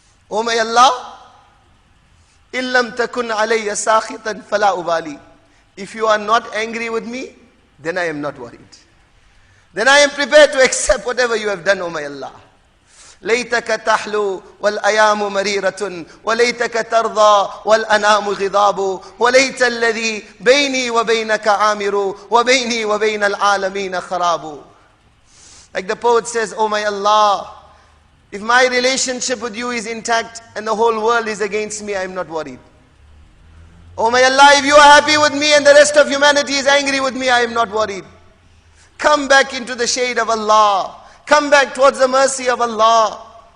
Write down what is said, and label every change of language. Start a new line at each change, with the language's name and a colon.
English: Oh my Allah,
Arabic: illam takun alayya sakhitan fala ubali.
English: If you are not angry with me, then I am not worried. Then I am prepared to accept whatever you have done, oh my Allah.
Arabic: ليتك تحلو والأيام مريرة وليتك ترضى والأنام غضاب وليت الذي بيني وبينك عامر وبيني وبين العالمين خراب.
English: Like the poet says, oh my Allah, if my relationship with you is intact and the whole world is against me, I am not worried. Oh my Allah, if you are happy with me and the rest of humanity is angry with me, I am not worried. Come back into the shade of Allah. Come back towards the mercy of Allah.